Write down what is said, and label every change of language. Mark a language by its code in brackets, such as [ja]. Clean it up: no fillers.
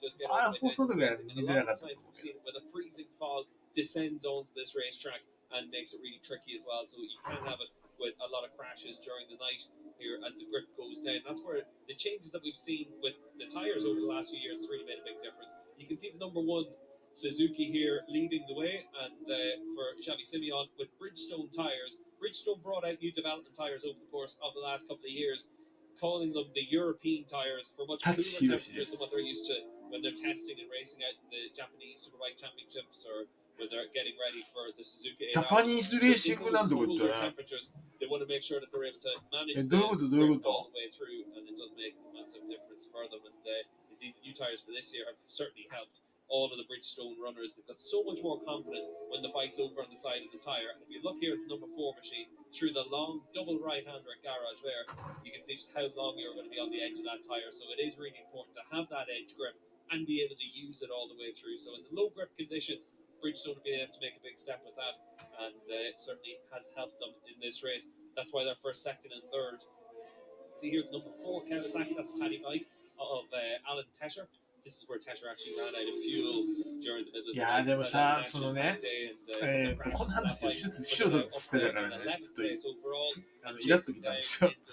[ja] あれ放送とか見てなかったと思うけど。 [en] Descends onto this racetrack and makes it really tricky as well. So you can have it with a lot of crashes during the night here as the grip goes down. That's where the changes that we've seen with the tires over the last few years has really made a big difference. You can see the number one Suzuki here leading the way, and for Xavi Simeon with Bridgestone tires. Bridgestone brought out new development tires over the course of the last couple of years, calling them the European tires for much cooler temperatures than what they're used to when they're testing and racing out in the Japanese Superbike Championships or when they're getting ready for the Suzuki. [ja] ジャパニーズレーシングなんてことだね。 [en] They want to make sure that they're able to manage [ja] どういうこと [en] all the way through, and it does make a massive difference for them. And indeed, the new tires for this year have certainly helped all of the Bridgestone runners. They've got so much more confidence when the bike's over on the side of the tire. And if you look here at the number 4 machine, through the long double right-hander garage there, you can see just how long you're going to be on the edge of that tire. So it is really important to have that edge grip and be able to use it all the way through. So in the low grip conditions, Bridgestone have been able to make a big step with that, and it certainly has helped them in this race. That's why they're first, second, and third. See here, number 4 Kawasaki, that's the tiny bike of Alan Tesher. This is where Tesher actually ran out of fuel during the middle of the night. [ja] いやでもさ、そのね、この話を視聴者としてたからね、ちょっとイラッときたんですよ。